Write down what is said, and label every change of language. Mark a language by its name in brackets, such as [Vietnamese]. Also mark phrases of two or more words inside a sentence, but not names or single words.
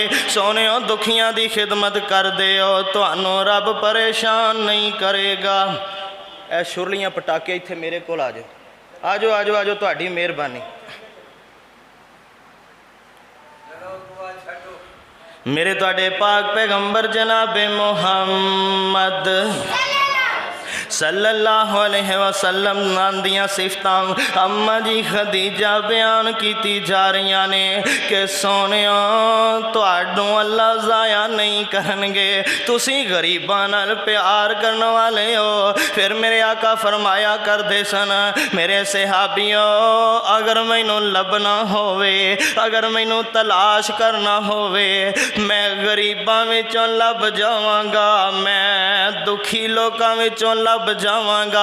[Punjabi] سونیو دکھیاں دی خدمت کر دے ہو، تہانوں رب پریشان نہیں کرے گا. اے شرلیاں پٹاخے ایتھے میرے کول آ جاؤ، آ جاؤ آ جاؤ آ جاؤ، تہاڈی مہربانی. میرے تہاڈے پاک پیغمبر جنابِ محمد [Arabic] صلى الله عليه وسلم [Punjabi] دیاں صفتاں اماں جی خدیجہ بیان کی جا رہی نے کہ سونیو تہانوں اللہ ضائع نہیں کرن گے، تسی غریباں نال پیار کرن والے ہو. فیر میرے آقا فرمایا کردے سن، میرے صحابیو اگر مینوں لبھنا ہووے، اگر مینوں تلاش کرنا ہووے، میں غریباں وچوں لبھ جاواں گا، میں دکھی لوکاں وچوں لبھ جاواں گا.